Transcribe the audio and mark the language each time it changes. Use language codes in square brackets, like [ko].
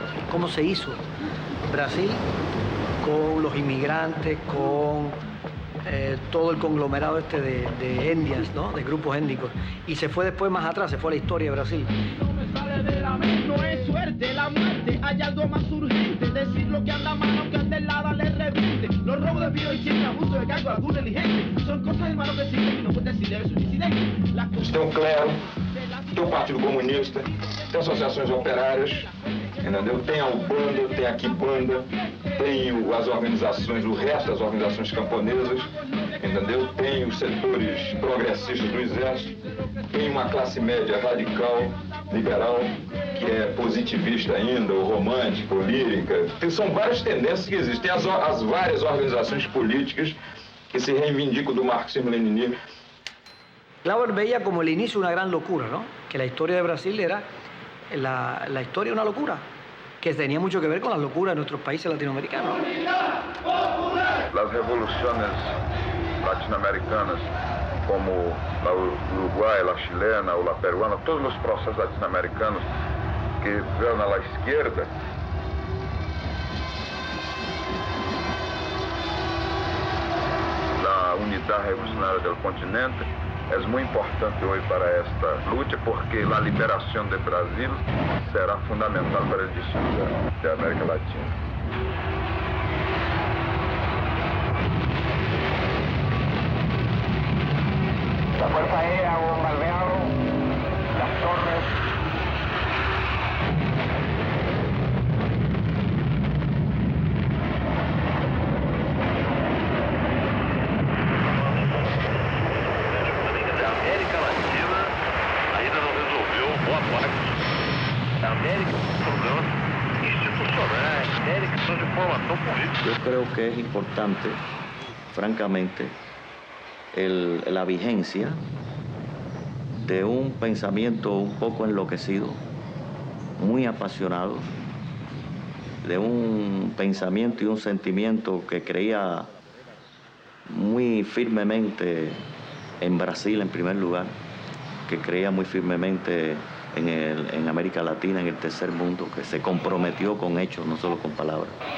[es] Cómo se hizo Brasil con los inmigrantes, con todo el conglomerado este de etnias, ¿no? De grupos étnicos. Y se fue después más atrás, se fue a la historia de Brasil. No es suerte, la muerte, hay algo más urgente. Decir lo que anda mal, aunque ande helada le reviente. Los robos de vida y siempre abuso de cargo algún negligente. Son cosas hermano que existen y no puede decir debe ser un incidente. [pt] Tem um clero, tem o Partido Comunista, tem associações operárias, entendeu? Tem a Ubanda, tem a Quibanda, tem as organizações, o resto das organizações camponesas, entendeu? Tem os setores progressistas do Exército, tem uma classe média radical, liberal, que é positivista ainda, ou romântica, ou lírica. São várias tendências que existem. Tem as várias organizações políticas que se reivindicam do marxismo-leninismo. [es] Glauber veía como el inicio de una gran locura, ¿no? Que la historia de Brasil era la historia de una locura, que tenía mucho que ver con las locuras de nuestros países latinoamericanos. Las revoluciones latinoamericanas, como la uruguaya, la chilena o la peruana, todos los procesos latinoamericanos que vieron a la izquierda, la unidad revolucionaria del continente, es muy importante hoy para esta lucha porque la liberación de Brasil será fundamental para el destino de América Latina. La Fuerza Aérea ha bombardeado las torres. [pt] A América Latina ainda não resolveu boa parte. A América tem problemas institucionais, a América são de formação política. [es] Yo creo que es importante, francamente, la vigencia de un pensamiento un poco enloquecido, muy apasionado, de un pensamiento y un sentimiento que creía muy firmemente en Brasil en primer lugar, que creía muy firmemente en América Latina, en el tercer mundo, que se comprometió con hechos, no solo con palabras.